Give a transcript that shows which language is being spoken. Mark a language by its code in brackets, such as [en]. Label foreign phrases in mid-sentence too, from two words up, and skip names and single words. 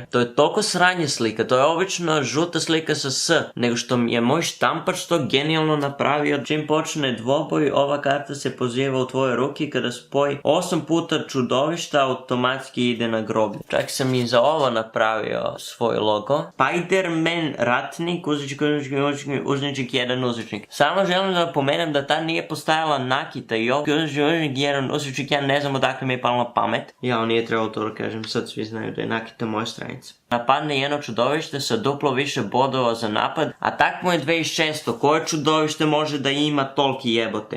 [sr] To je toliko sranje slika, to je obično žuta slika sa S, nego što mi je moj štampač to genijalno napravio. Čim počne dvoboj, ova karta se poziva u tvoje ruki, kada spoji 8 puta čudovišta, automatski ide na groblje. Čak sam i za ovo napravio svoj logo. Spider-Man ratnik, uzvičnik, 1 uzvičnik. Samo želim da pomenem da tad nije postajala Nakita i ovdje uzvičnik, 1 uzvičnik, ja ne znam odakle mi je palo na pamet. Ja, nije trebalo to da kažem, sad svi znaju da je Nakita moja stranica. Napadne jedno čudovište sa duplo više bodova za napad, a tak mu je 2600, koje čudovište može da ima toliki jebote.